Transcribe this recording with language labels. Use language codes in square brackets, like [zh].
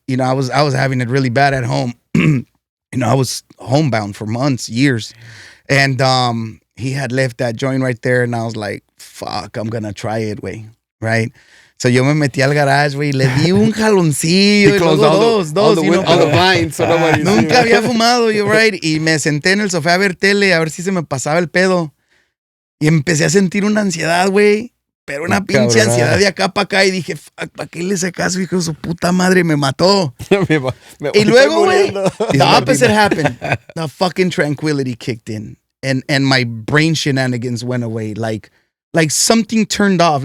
[en] You know, I was having it really bad at home. You know, I was homebound for months, years. And he had left that joint right there. And I was like, fuck, I'm going to try it, güey. Right? So [es] yo me metí al garage, güey, le di un jaloncillo. [en] He closed all the blinds so nobody [es] Nunca había fumado, yo, right? Y me senté en el sofá a ver tele, a ver si se me pasaba el pedo. Y empecé a sentir una ansiedad, güey. Pero una pinche ansiedad de acá para acá. Y dije, fuck, ¿para qué le hice caso? Hijo de su puta madre, me mató. Y luego, [en] güey, the opposite happened. The fucking tranquility kicked in. And my brain shenanigans went away. Like something turned off.